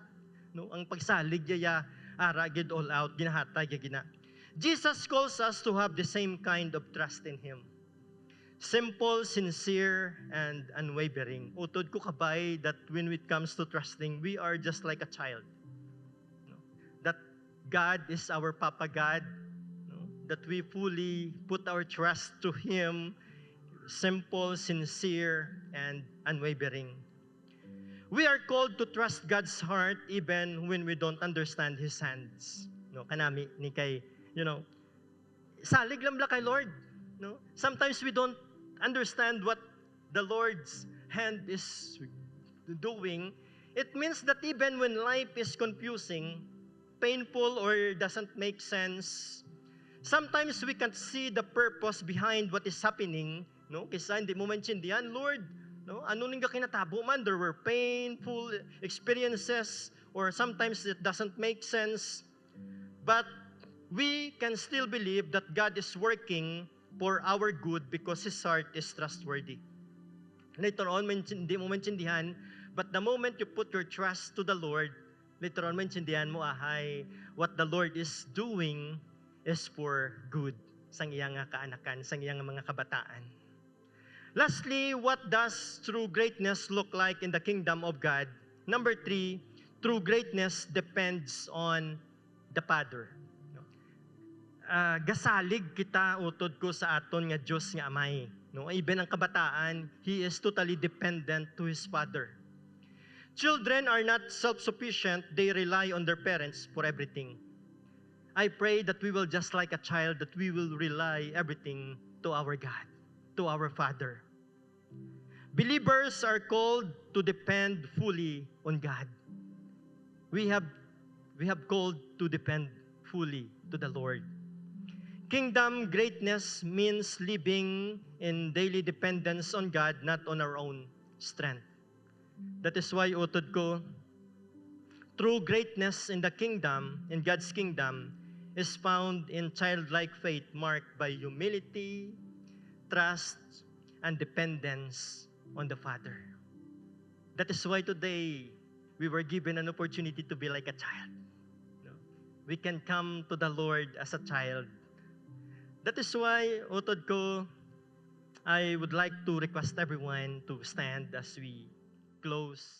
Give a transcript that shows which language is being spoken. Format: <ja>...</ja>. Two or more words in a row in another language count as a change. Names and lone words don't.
<hil>No? Ang pagsalig niya ara gid</hil> <en>all out</en> <hil>ginahatay gina.</hil> <en>Jesus calls us to have the same kind of trust in Him. Simple, sincere, and unwavering.</en> <hil>Utod ko kabay</hil> <en>that when it comes to trusting, we are just like a child. No? That God is our Papa God. No? That we fully put our trust to Him. Simple, sincere, and unwavering. We are called to trust God's heart even when we don't understand His hands. No?</en> <hil>Kanami ni kay, salig lang kay Lord. No?</hil> <en>Sometimes we don't understand what the Lord's hand is doing. It means that even when life is confusing, painful, or doesn't make sense, sometimes we can't see the purpose behind what is happening. No?</en> <hil>Kisa hindi mo maintindihan, Lord, no? Ano nang kinatabo man?</hil> <en>There were painful experiences, or sometimes it doesn't make sense. But we can still believe that God is working for our good because His heart is trustworthy. Later on,</en> <hil>hindi mo maintindihan,</hil> <en>but the moment you put your trust to the Lord, later on,</en> <hil>maintindihan mo,</hil> <en>what the Lord is doing is for good</en> <hil>sang iyang kaanakan, sang iyang mga kabataan.</hil> <en>Lastly, what does true greatness look like in the kingdom of God? Number 3, true greatness depends on the Father.</en> <hil>Gasalig kita utod ko sa aton nga Diyos nga Amay. No? Even ang kabataan,</hil> <en>he is totally dependent to his Father. Children are not self-sufficient. They rely on their parents for everything. I pray that we will just like a child, that we will rely everything to our God, to our Father. Believers are called to depend fully on God. We have called to depend fully to the Lord. Kingdom greatness means living in daily dependence on God, not on our own strength. That is why</en> <hil>utod ko,</hil> <en>true greatness in the kingdom, in God's kingdom, is found in childlike faith marked by humility, trust, and dependence on the Father. That is why today we were given an opportunity to be like a child. No? We can come to the Lord as a child. That is why,</en> <hil>utod ko,</hil> <en>I would like to request everyone to stand as we close</en>